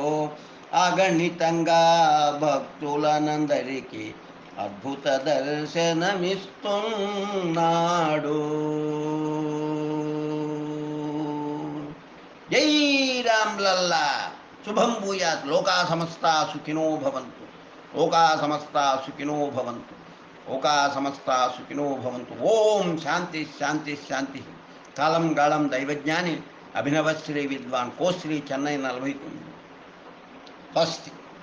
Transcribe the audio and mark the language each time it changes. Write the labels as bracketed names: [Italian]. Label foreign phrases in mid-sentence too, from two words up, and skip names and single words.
[Telugu] అగణితంగా భక్తులనందరికీ అద్భుత దర్శనమిస్తున్నాడు. జై రామ్లల్లా. [Sanskrit] శుభం భూయాత్. లోకా సమస్తా సుఖినో భవంతు. లోకా సమస్తా సుఖినో భవంతు. లోకా సమస్తా సుఖినో భవంతు. ఓం శాంతి శాంతి శాంతి. [Telugu] కాలం గాళం దైవజ్ఞాని అభినవశ్రీ విద్వాన్ కోశ్రీ చెన్నై 49. స్వస్తి.